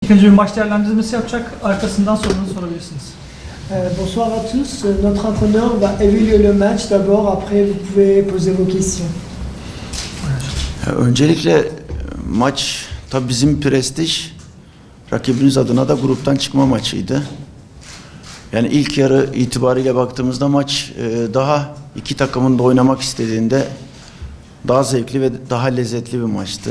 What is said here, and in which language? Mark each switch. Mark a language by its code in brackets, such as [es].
[tr] İlk önce bir maç değerlendirmesi yapacak, arkasından sorunuzu sorabilirsiniz. [fr] Bonsoir à tous. Notre entraîneur va évaluer le match d'abord, après vous pouvez poser vos questions. [tr] Öncelikle maç tabii bizim prestij, rakibimiz adına da gruptan çıkma maçıydı. Yani ilk yarı itibariyle baktığımızda maç daha iki takımın da oynamak istediğinde daha zevkli ve daha lezzetli bir maçtı.